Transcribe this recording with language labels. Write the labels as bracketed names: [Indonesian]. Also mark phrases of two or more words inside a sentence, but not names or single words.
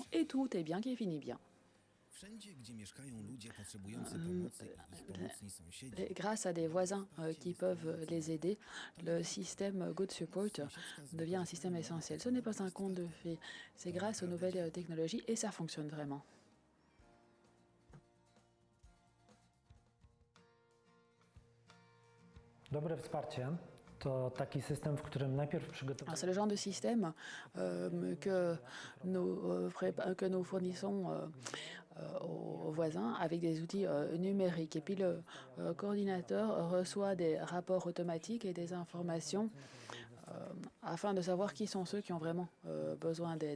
[French] Et tout est bien qui finit bien. Grâce à des voisins qui peuvent les aider, le système Good Support devient un système essentiel. Ce n'est pas un conte de fées, c'est grâce aux nouvelles technologies et ça fonctionne vraiment. [Polish] Dobre wsparcie to taki system, w którym najpierw przygotowujemy. [French] C'est le genre de système que nous fournissons aux voisins avec des outils numériques. Et puis le coordinateur reçoit des rapports automatiques et des informations afin de savoir qui sont ceux qui ont vraiment besoin d'aide.